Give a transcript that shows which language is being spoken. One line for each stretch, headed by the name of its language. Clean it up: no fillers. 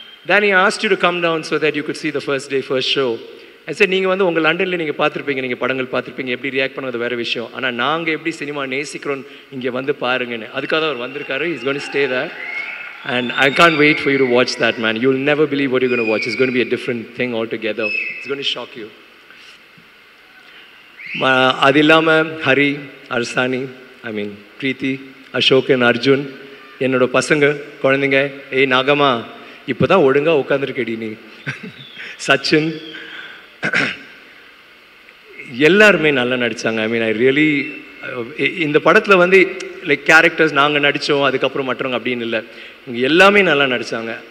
English: Danny asked you to come down so that you could see the first day first show. I said
Tamil: நீங்கள் வந்து உங்கள் லண்டனில் நீங்கள் பார்த்துருப்பீங்க, நீங்கள் படங்கள் பார்த்துருப்பீங்க, எப்படி ரியாக்ட் பண்ணது வேறு விஷயம், ஆனால் நாங்கள் எப்படி சினிமா நேசிக்கிறோம் இங்கே வந்து பாருங்கன்னு. அதுக்காக அவர் வந்திருக்காரு.
English: He's going to stay there and I can't wait for you to watch that, man. You'll never believe what you're going to watch. It's going to be a different thing altogether. It's going to shock you.
Tamil: அது இல்லாமல் ஹரி, அர்சானி, ஐ மீன் பிரீத்தி, Ashok and Arjun, என்னோட பசங்க குழந்தைங்க, ஏய் நாகம்மா இப்போ தான் ஒழுங்காக உட்காந்துருக்கேடி நீ, சச்சின், எல்லாருமே நல்லா நடித்தாங்க.
English: I mean I really,
Tamil: இந்த படத்தில் வந்து லைக் கேரக்டர்ஸ் நாங்கள் நடித்தோம் அதுக்கப்புறம் மற்றவங்க அப்படின்னு இல்லை, இவங்க எல்லாமே நல்லா நடித்தாங்க.